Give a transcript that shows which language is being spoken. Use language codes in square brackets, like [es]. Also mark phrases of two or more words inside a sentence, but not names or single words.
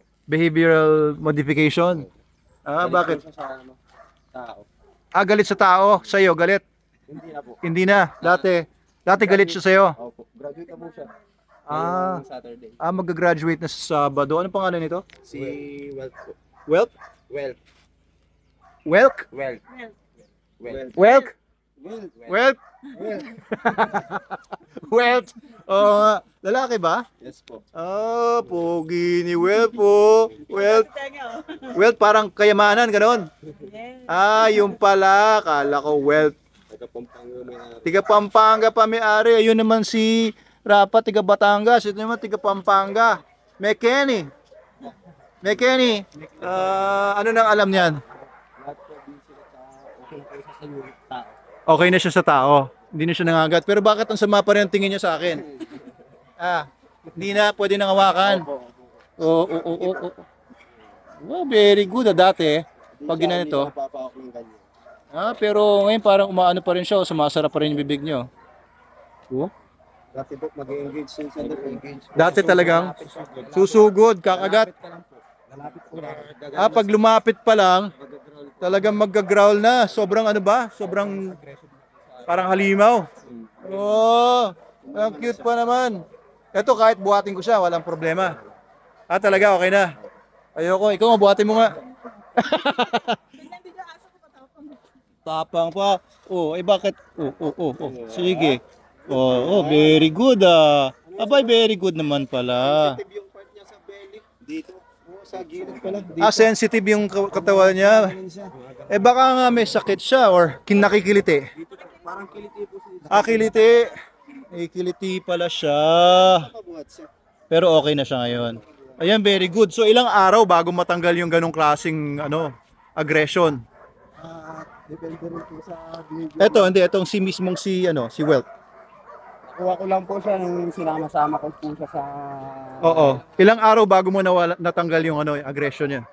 [en] Behavioral modification? [tl] Ah, bakit? Galit po siya sa tao. Ah, galit sa tao? Sa'yo, galit? Hindi na po. Hindi na. Dati galit siya sa'yo? Opo. Graduate na po siya. Ah, Ngayong Saturday. mag-graduate na sa Sabado. Ano pangalan nito? Si Welt po. Welk? Welt. Welk? Welt. Welt. Welk? Welt. Welk? Welt? Oo nga. Lalaki ba? Yes po. Ah, pogi ni Welt po. Welt. Welt parang kayamanan, ganon. Ah, yung pala. Kala ko Welt. Taga-Pampanga may Tiga Pampanga pa may-ari. Ayun naman si Rapa, tiga Batangas. Ito naman tiga Pampanga. [pam] Mekeni. Mekeni. [tl] Ano nang alam niyan? lahat po din sila sa okay po siya sa tao. Okay na siya sa tao. Hindi na siya nangagat. Pero bakit ang sama pa rin ang tingin niya sa akin? Hindi na pwede nang hawakan. Oo. [en] Well, very good. [tl] Dati, pag ginanito. Napapawak ng ganyan. Pero ngayon parang umaano pa rin siya. Sumasarap pa rin yung bibig niyo. Oh. Dati po mag-engage siya sa engage. Dati talagang susugod, kakagat. Lalapit po na. Pag lumapit pa lang, talagang mag-growl na. Sobrang ano ba? Sobrang parang halimaw. Oh, ang cute pa naman. Ito kahit buhatin ko siya, walang problema. Talaga okay na. Ayoko, ikaw buhatin mo nga. Tapang pa. Bakit? Sige. [en] Very good Abay, very good [tl] naman pala. Sensitive yung part niya sa belly. Dito. Sa gilid pala. Sensitive yung katawan niya. Baka nga may sakit siya or nakikiliti. Dito parang kiliti po siya. Kiliti. Kiliti pala siya. Nakabuhat siya. Pero okay na siya ngayon. Ayan, [en] very good. [tl] So ilang araw bago matanggal yung ganong klaseng aggression? Depende rin po sa behavior. Itong si mismong si Welt. Nakuha ko lang po siya nung sinama-sama ko po siya sa... Oo. Ilang araw bago mo natanggal yung aggression niya?